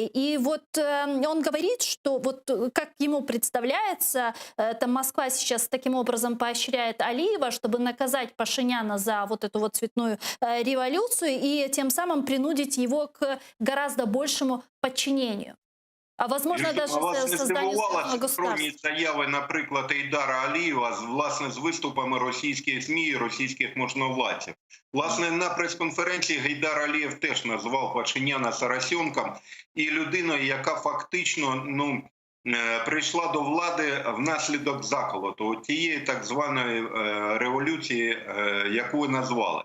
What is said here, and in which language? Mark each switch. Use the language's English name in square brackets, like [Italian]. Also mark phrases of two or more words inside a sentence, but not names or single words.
[Russian] И вот он говорит, что вот как ему представляется, там Москва сейчас таким образом поощряет Алиева, чтобы наказать Пашиняна за вот эту вот цветную революцию и тем самым принудить его к гораздо большему подчинению. А возможно, даже [Ukrainian] вас не [Russian] созданию [Ukrainian] здивувала [Russian] собственного [Ukrainian] синхронні [Russian] государства. [Ukrainian] заяви, наприклад, Ейдара Алієва власне з виступами російських ЗМІ і російських можновладців. Власне, на прес-конференції Гейдар Алієв теж назвав Пашиняна «соросенком» і людиною, яка фактично прийшла до влади внаслідок заколоту тієї так званої революції, яку ви назвали.